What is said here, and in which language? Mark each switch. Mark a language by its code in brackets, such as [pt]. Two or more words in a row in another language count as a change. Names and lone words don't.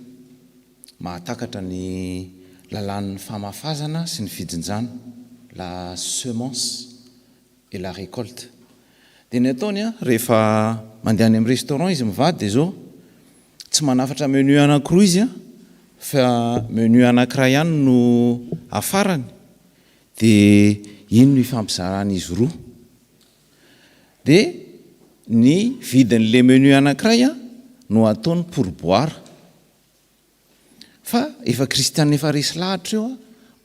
[mg] mahatakatra ny lalàn'ny famafazana sy ny fijinjana [fr] la semence et la récolte [mg] dia ny ataony a rehefa mandeha any amin'ny restaurant izy mivady dia zao tsy manafatra menu anankiroa izy a fa menu anankiray ihany no afarany dia ino no ifampizarana izy roa dia ny vidin'le menu anankiray a no ataony pourboire fa efa kristianina efa resy lahatra eo a